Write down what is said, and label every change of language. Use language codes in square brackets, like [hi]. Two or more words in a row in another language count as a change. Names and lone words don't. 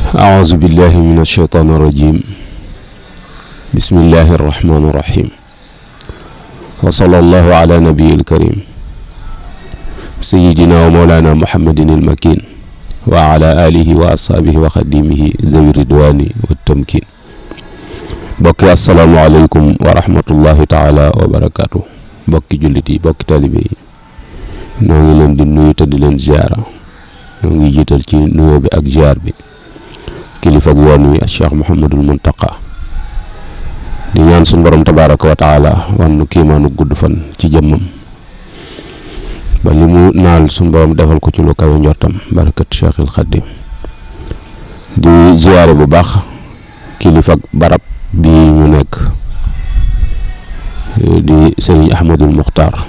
[ar] أعوذ بالله من الشيطان الرجيم بسم الله الرحمن الرحيم وصلى الله على نبي الكريم سيدنا ومولانا محمد المكين وعلى آله وأصحابه وخديمه ذوي الرضوان والتمكين بokki السلام عليكم ورحمة الله تعالى وبركاته [wo] bokki jullit yi bokki taalibe yi noo ngi leen di nuyu te di leen ziara noo ngi jiital ci nuyoo bi ak ziar bi kilifa ak yoon wi Cheikh Mouhamadul Muntaqa di ñaan suñu borom [ar] تبارك وتعالى [wo] wan nu kiimaanu gudd fan ci jëmmam ba li mu naal suñu borom defal ko ci lu kawe njortam barakat Cheikhul Xadim di ziare bu baax kilifa ak barab bi ñu nekk di Serigne Ahmadul Muxtaar